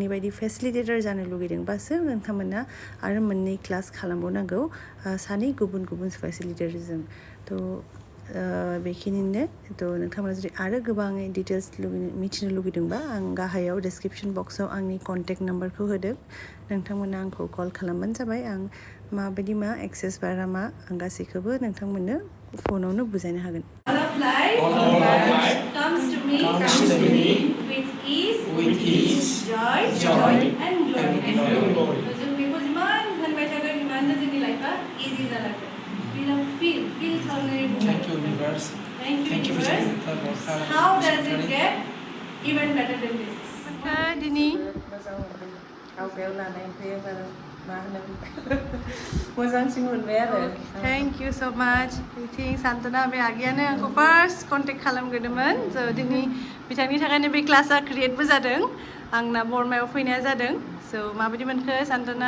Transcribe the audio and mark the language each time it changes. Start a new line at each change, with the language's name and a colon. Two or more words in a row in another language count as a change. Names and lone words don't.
Bodo: बायदि फेसिलिटेटर जानो लुगैदोंबासो नोंथांमोना आरो 2 क्लास खालामबावनांगौ सानै गुबुन गुबुन फेसिलिटेटरजों थ' बेखिनिनो थ' नोंथांमोना जुदि आरो गोबाङै डिटेल्स मिथिनो लुगैदोंबा आं गाहायाव
English: description box
Bodo: आंनि
English: contact number
Bodo: होदों नोंथांमोना आंखौ कल खालामबानो जाबाय आं माबायदि मा एक्सेस बारा मा आं गासैखौबो नोंथांमोननो फनावनो बुजायनो हागोन
English: comes to me with ease, joy and glory.
Bodo: जों बेखौ जिमान होनबाय थागोन इमाननो जोंनि
English: life easy
Bodo: जालांगोन feel खालामनानै
English: Thank you universe. Thank you universe. How does it get even better than this?
Bodo: दिनै आवगायाव लानायनिफ्राय एबार मा होनो मोजांसिन मोनबाय आरो
English: thank you so much
Bodo: बिथिं सान्तना बे आगैयानो आंखौ
English: first contact
Bodo: खालामग्रोदोंमोन स' दिनै बिथांनि थाखायनो बे क्लासा क्रिएटबो जादों आंना बरमायाव फैनाया जादों स' माबायदि मोनखो सान्तना